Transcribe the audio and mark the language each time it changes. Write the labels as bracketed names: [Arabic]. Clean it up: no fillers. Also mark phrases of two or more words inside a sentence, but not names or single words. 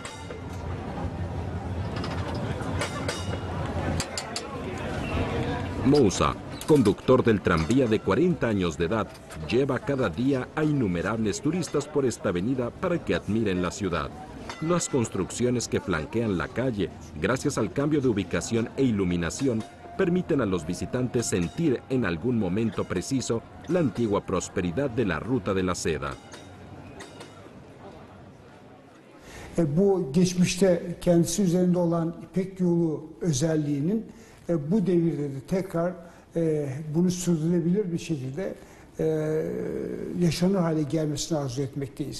[Spanish] Mousa, conductor del tranvía de 40 años de edad, lleva cada día a innumerables turistas por esta avenida para que admiren la ciudad. Las construcciones que flanquean la calle, gracias al cambio de ubicación e iluminación, permiten a los visitantes sentir en algún momento preciso la antigua prosperidad de la Ruta de la Seda. [Turkish] Bu geçmişte kendisi üzerinde olan İpek Yolu özelliğinin bu devirde de tekrar bunu sürdürülebilir bir şekilde yaşanır hale gelmesini arzu etmekteyiz.